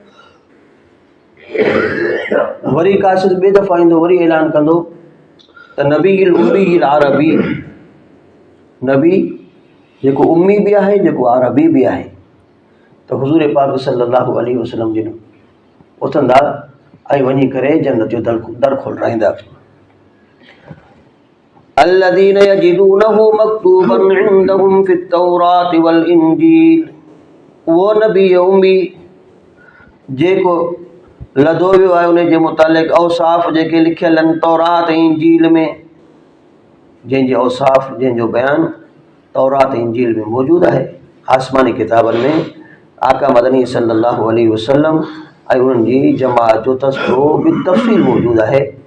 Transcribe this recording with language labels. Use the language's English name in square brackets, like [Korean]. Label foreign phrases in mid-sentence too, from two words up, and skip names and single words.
[Sindhi] वरी क़ासिद ॿिए दफ़ा ईंदो, वरी ऐलान कंदो त नबी उम्मी अरबी नबी जेको उम्मी भी आहे, जेको अरबी भी आहे। तो हुजूर पाक [Arabic] صلى الله عليه وسلم [Sindhi] जिन उथंदा ऐं वञी करे जन्नत जो दर खोलाईंदा। [Arabic] الذين يجدونه مكتوبا عندهم في التوراة والإنجيل, [Sindhi] वो नबी उम्मी जेको लदो वियो आहे उन जे मुतालिक़ औसाफ़ जेके लिखियल आहिनि तौरात ऐं इंजील में, जंहिंजे औसाफ़ जंहिंजो बयानु तौरात ऐं इंजील में मौजूदु आहे, आसमानी किताबनि में आका मदनी [Arabic] صلى الله عليه وسلم [Sindhi] ऐं उन्हनि जी जमात जो तज़किरो बितफ़सील मौजूदु आहे।